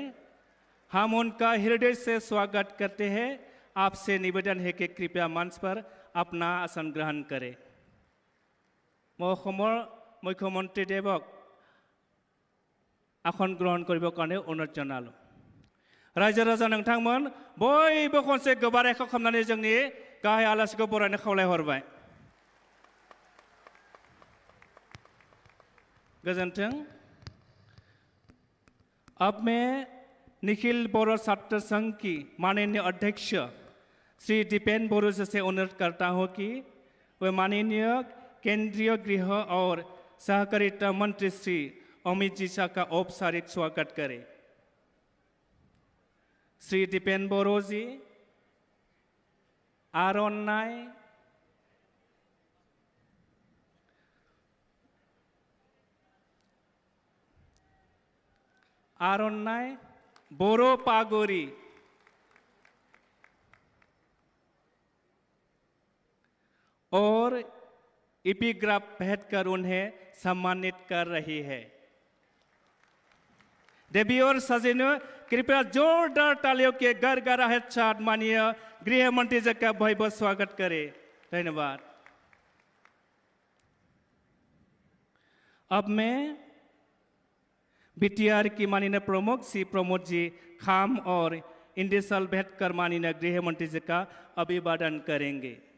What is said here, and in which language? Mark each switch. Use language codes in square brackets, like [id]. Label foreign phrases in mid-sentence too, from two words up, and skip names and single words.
[hi] हम उनका हृदय से स्वागत करते हैं। आपसे निवेदन है कि कृपया मंच पर अपना आसन ग्रहण करें। [as] মই মুখ্যমন্ত্ৰী দেৱক আসন গ্ৰহণ কৰিবৰ কাৰণে অনুৰোধ জনালোঁ। [brx] रायजो राजा नोंथांमोन बयबो खनसे गोबारै खालामनानै जोंनि गाहाय आलासिखौ बरायनो खावलायहरबाय। गोजोन्थों। [hi] अब मैं निखिल बोरो छात्र संघ की माननीय अध्यक्ष श्री दीपेन बोरो से अनुरोध करता हूँ कि वे माननीय केंद्रीय गृह और सहकारिता मंत्री श्री अमित जी शाह का औपचारिक स्वागत करें। श्री दीपेन बोरो जी आर'नाइ बोरो पागोरी और एपिग्राफ भेंट कर उन्हें सम्मानित कर रही है। देवी और सज्जनों, कृपया जोरदार तालियों के गड़गड़ाहट साथ माननीय गृह मंत्री जी का बहुत स्वागत करें। धन्यवाद। अब मैं बीटीआर की माननीय प्रमुख श्री प्रमोद जी खाम और इंडिसल भेंट कर माननीय गृह मंत्री जी का अभिवादन करेंगे।